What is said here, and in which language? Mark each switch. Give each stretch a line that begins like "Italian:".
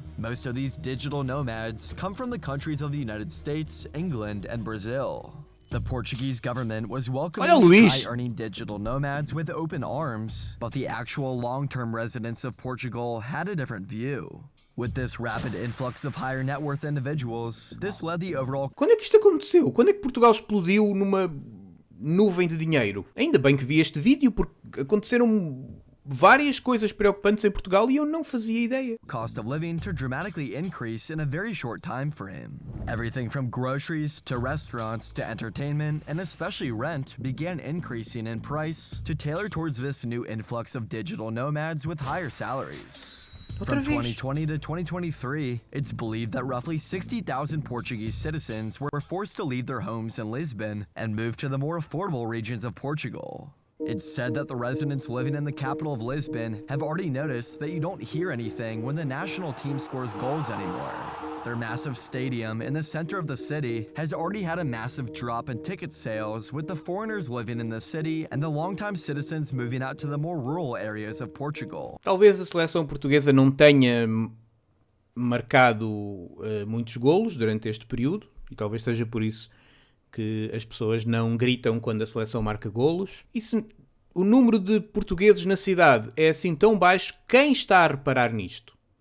English: Most of these digital nomads come from the countries of the United States, England, and Brazil. The Portuguese government was welcoming these high-earning digital nomads with open arms, but the actual long-term residents of Portugal had a different view. With this rapid influx of higher net worth individuals, this led the overall...
Portuguese: Quando é que isto aconteceu? Quando é que Portugal explodiu numa nuvem de dinheiro? Ainda bem que vi este vídeo, porque aconteceram várias coisas preocupantes em Portugal e eu não fazia ideia.
English: Cost of living to dramatically increase in a very short time frame. Everything from groceries to restaurants to entertainment and especially rent began increasing in price to tailor towards this new influx of digital nomads with higher salaries. From 2020 to 2023, it's believed that roughly 60,000 Portuguese citizens were forced to leave their homes in Lisbon and move to the more affordable regions of Portugal. It's said that the residents living in the capital of Lisbon have already noticed that you don't hear anything when the national team scores goals anymore. Their massive stadium in the center of the city has already had a massive drop in ticket sales, with the foreigners living in the city and the longtime citizens moving out to the more rural areas of Portugal.
Portuguese: Talvez a seleção portuguesa não tenha marcado muitos golos durante este período e talvez seja por isso que as pessoas não gritam quando a seleção marca golos. E se o número de portugueses na cidade é assim tão baixo, quem está a reparar nisto?